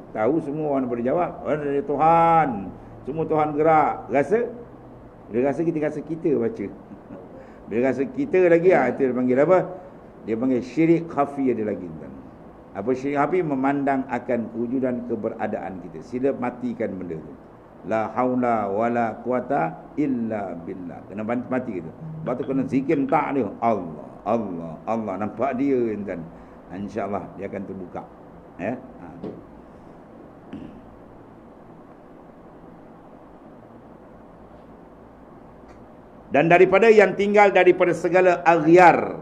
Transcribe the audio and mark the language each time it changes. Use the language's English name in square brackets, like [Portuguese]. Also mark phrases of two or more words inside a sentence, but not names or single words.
[Malay] Tahu semua orang boleh jawab. Orang dari Tuhan, semua Tuhan gerak. Rasa? Dia rasa kita baca. Dia rasa kita lagi, itu dia panggil apa? Dia panggil syirik khafi ada lagi. Apa syirik khafi? Memandang akan kewujudan keberadaan kita. Sila matikan benda tu. [Arabic] لا حول ولا قوة إلا بالله. [Malay] Kena mati gitu. Lepas tu kena zikir tak dia. Allah. Nampak dia kan. [Arabic] إن شاء الله [Malay] dia akan terbuka. Ya. Dan daripada yang tinggal daripada segala aghyar.